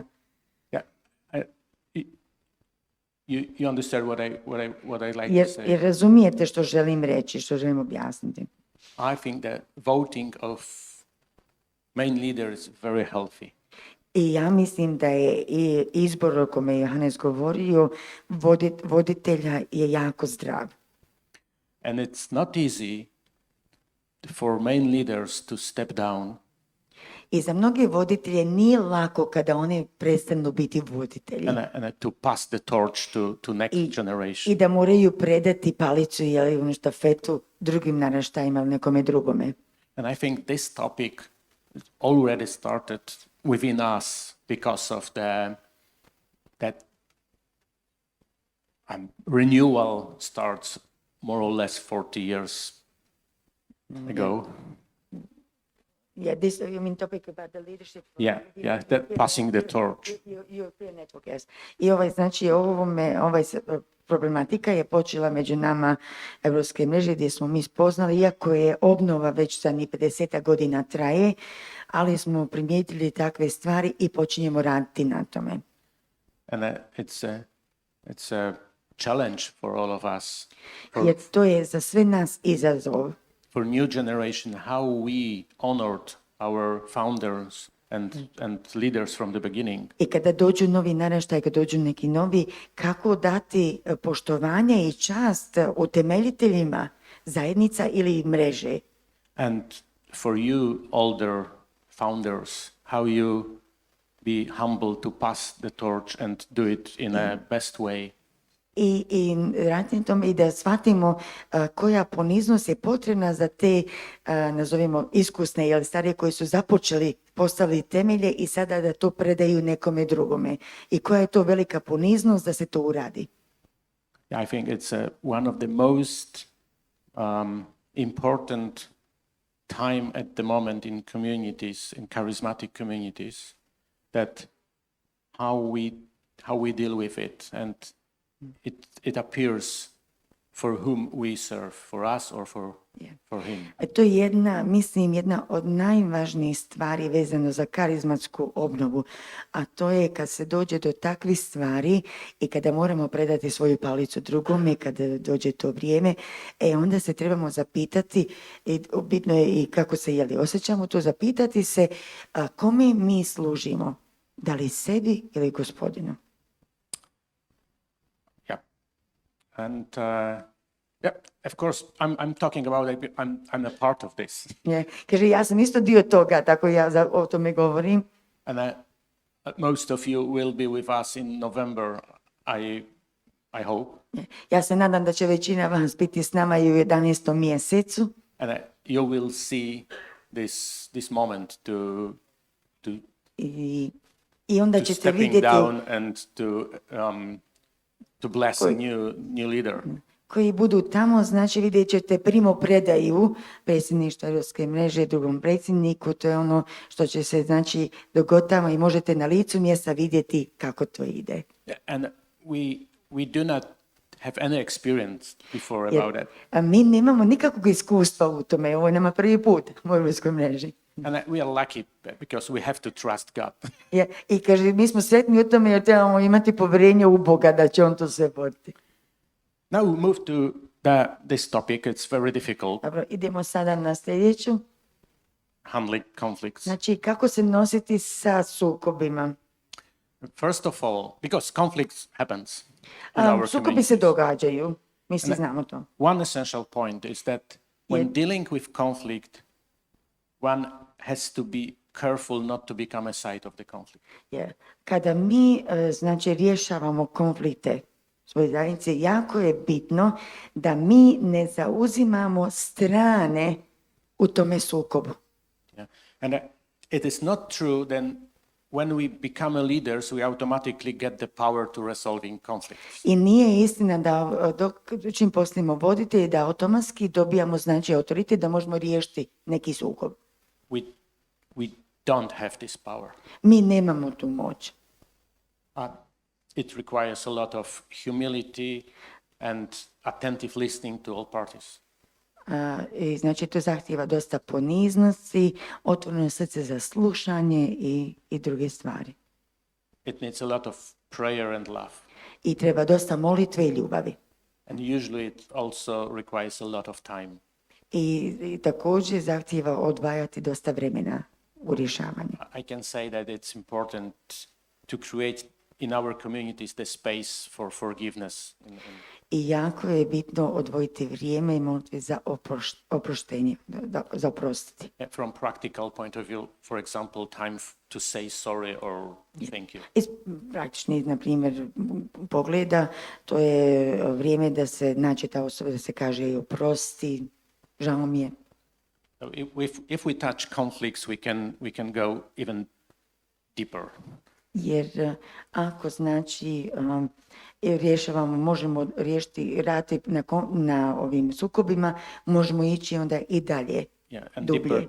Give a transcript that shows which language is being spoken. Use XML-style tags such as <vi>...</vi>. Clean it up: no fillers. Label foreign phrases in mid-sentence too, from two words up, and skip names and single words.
<en>Yeah. You understand what I like to say?</en> <hr>Jer razumijete što želim reći, što želim objasniti.</hr> <en>I think that voting of main leader is very healthy.</en> <hr>I ja mislim da je izbor o kome je Johannes govorio, voditelja je jako zdrav.</hr> <en>And it's not easy for main leaders to step down.</en> <hr>I za mnoge voditelje nije lako kada oni prestanu biti voditelji.</hr> <en>And to pass the torch to next generation.</en> <hr>I da moraju predati palicu ili štafetu drugim naraštajima ili nekome drugome.</hr> <en>And I think this topic already started within us because of that renewal starts more or less 40 years ago. Yeah, this you mean topic about the leadership. Yeah, that passing the torch. European network, yes.</en> <hr>I znači problematika je počela među nama Evropske mreže gdje smo mi spoznali, iako je obnova već za 50 godina traje, ali smo primijetili takve stvari i počinjemo raditi na tome.</hr> <en>And it's a challenge for all of us.</en> <hr>Jer to je za sve nas izazov.</hr> <en>For new generation, how we honored our founders and leaders from the beginning.</en> <hr>I kada dođu novi naraštaj, kada dođu neki novi, kako dati poštovanje i čast utemeljiteljima zajednica ili mreže.</hr> <en>And for you, older founders, how you be humble to pass the torch and do it in a best way.</en> <hr>I raditi tome i da shvatimo koja poniznost je potrebna za te, nazovimo, iskusne ili starije koji su započeli, postavili temelje i sada da to predaju nekome drugome. I koja je to velika poniznost da se to uradi.</hr> <en>I think it's one of the most important time at the moment in communities, in charismatic communities, that how we deal with it, and it appears for whom we serve, for us or for him.</en> <hr>To je jedna od najvažnijih stvari vezano za karizmatsku obnovu, a to je kad se dođe do takvih stvari i kada moramo predati svoju palicu drugome, kada dođe to vrijeme, onda se trebamo zapitati, bitno je i kako se osjećamo to, zapitati se kome mi služimo, da li sebi ili Gospodinu.</hr> <en>And of course, I'm talking about. I'm a part of this.</en> <hr>Kaže, ja sam isto dio toga, tako ja o tome govorim.</hr> <en>And most of you will be with us in November, I hope.</en> <hr>Ja se nadam da će većina vas biti s nama i u 11. mjesecu.</hr> <en>And you will see this moment</en> <hr>I onda ćete</hr> <en>stepping</en> <hr>vidjeti</hr> <en>down and to bless a new leader.</en> <hr>Koji budu tamo, znači vidjet ćete primopredaju predsjedništva Europske mreže drugom predsjedniku, to je ono što će se znači dogoditi tamo i možete na licu mjesta vidjeti kako to ide.</hr> <en>And we do not have any experience before about that.</en> <hr>A mi nemamo nikakvog iskustva u tome, ovo je nama prvi put u Europskoj mreži.</hr> <en>And we are lucky because we have to trust God.</en> <hr>I kaže, mi smo sretni u tome jer trebamo imati povjerenje u Boga da će on to sve voditi.</hr> <en>Now we move to this topic. It's very difficult.</en> <hr>Dobro, idemo sada na sljedeću.</hr> <en>Handling conflicts.</en> <hr>Znači, kako se nositi sa sukobima?</hr> <en>First of all, because conflicts happens in our</en> <hr>Sukobi se događaju, mi svi znamo to.</hr> <en>One essential point is that when dealing with conflict, one has to be careful not to become a side of the conflict.</en> <hr>Kada mi znači rješavamo konflikte svoje zajednice, jako je bitno da mi ne zauzimamo strane u tome sukobu.</hr> <en>And it is not true then when we become a leaders we automatically get the power to resolving conflicts.</en> <hr>I nije istina da čim postanemo voditelji da automatski dobijamo znači autoritet da možemo riješiti neki sukob.</hr> <en>We don't have this power.</en> <hr>Mi nemamo tu moć.</hr> <en>It requires a lot of humility and attentive listening to all parties.</en> <hr>Znači to zahtijeva dosta poniznosti, otvoreno srce za slušanje i druge stvari.</hr> <en>It needs a lot of prayer and love.</en> <hr>I treba dosta molitve i ljubavi.</hr> <en>And usually it also requires a lot of time.</en> <hr>I također zahtijeva odvajati dosta vremena u rješavanju.</hr> <en>I can say that it's important to create in our communities the space for forgiveness.</en> <hr>I jako je bitno odvojiti vrijeme i molitve za oproštenje, za oprostiti.</hr> <en>From practical point of view, for example, time to say sorry or thank you.</en> <hr>Iz praktičnih, na primjer, pogleda, to je vrijeme da se nađe ta osoba, da se kaže i oprosti, žao mi je.</hr> <en>If we touch conflicts, we can go even deeper.</en> <hr>Jer ako znači rješavamo, možemo riješiti rati na ovim sukobima, možemo ići onda i dalje, dublje.</hr>